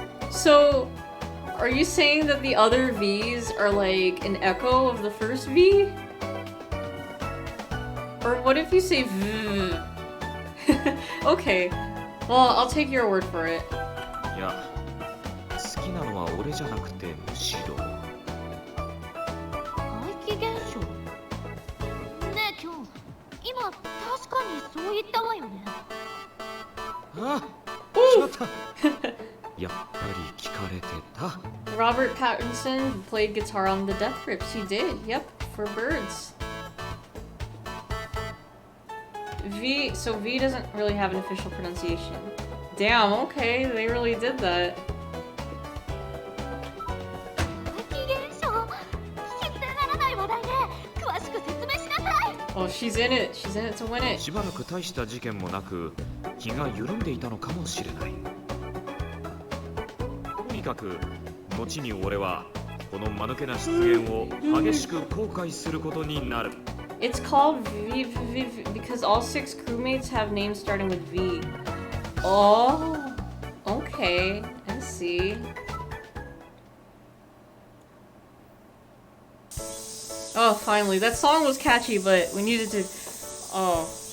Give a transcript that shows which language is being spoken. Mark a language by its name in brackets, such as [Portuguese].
[English] So, are you saying that the other V's are like an echo of the first V? Or what if you say V? Okay, well, I'll take your word for it. [Japanese] いや好きなのは俺じゃなくてむしろ怪奇現象。ねえキョン、今確かにそう言ったわよね。あしまったやっぱり聞かれてた [English] Robert Pattinson played guitar on the Death Grips. He did, yep, for Birds. So V doesn't really have an official pronunciation. Damn, okay, they really did that. [Japanese] 怪奇現象、信じられない話題ね。詳しく説明しなさい。 [English] Oh, she's in it to win it. [Japanese] しばらく大した事件もなく気が緩んでいたのかもしれない。とにかく後に俺はこの間抜けな出現を激しく後悔することになる。 [English] It's called V because all 6 crewmates have names starting with V. Oh, okay, I see. Oh, finally. That song was catchy, but we needed to... Oh.